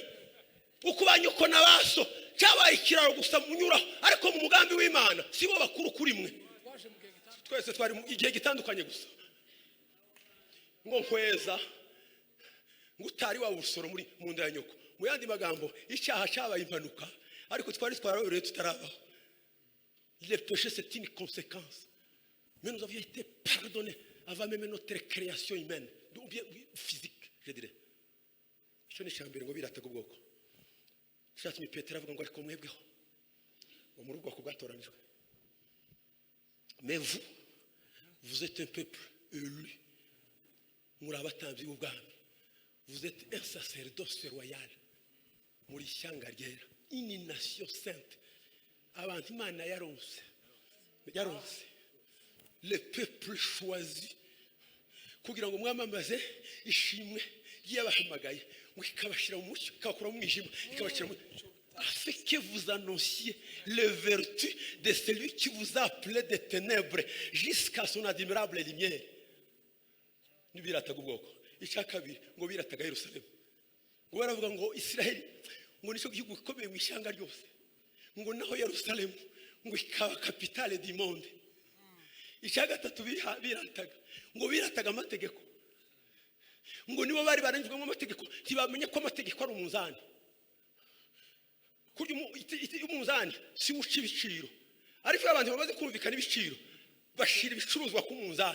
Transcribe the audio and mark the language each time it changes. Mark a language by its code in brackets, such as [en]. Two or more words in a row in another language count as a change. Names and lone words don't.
[rw] Ukubanye uko nabaso cyabaye ikiraro gusa munyuraho, ariko mu mugambi w'Imana sibo bakuru kuri mwe. Twese twari mu gihe gitandukanye gusa ngo nkweza ngo utari wa busoro muri mu nda ya nyoko. Mu yandi magambo icyaha cyabaye impanuka, ariko twari twarabereye tutarabaho. [fr] Le péché c'est une conséquence, mais nous avions été pardonnés avant même notre création humaine ou bien physique, je dirais. [rw] Icyo ni cyambere ngo birataga ubwoko. Shatse mi Petero avuga ngo ariko mwebweho ngo muri ubwoko bwatoranijwe. [fr] Mais vous êtes un peuple élu. [rw] Muri abatambyi b'ubwami. [fr] Vous êtes un sacerdoce royal. [rw] Muri ishyanga ryera, [fr] une nation sainte. [rw] Abantu Imana yaronse [fr] le peuple choisi [rw] kugira ngo mwamamaze ishimwe y'abahamagaye ngo ikabashira mu mucyo ikabakura mu mwijima ikabashira mu [fr] afin que vous annonciez les vertus de celui qui vous a appelé des ténèbres jusqu'à son admirable lumière. [rw] Nibirataga ubwoko. Icya kabiri ngo birataga Yerusalemu. Ngo baravuga ngo Israeli ngo nicyo gihugu gikomeye mu ishyanga ryose, ngo naho Yerusalemu ngo ikaba [fr] capitale du monde. [rw] Icya gatatu birataga ngo birataga amategeko, ngo nibo bari barangijwe mu mategeko ntibamenye ko amategeko ari umunzani. Kuri umunzani si uca ibiciro, ariko abantu bamaze kumvikana ibiciro bashira ibicuruzwa ku munzani.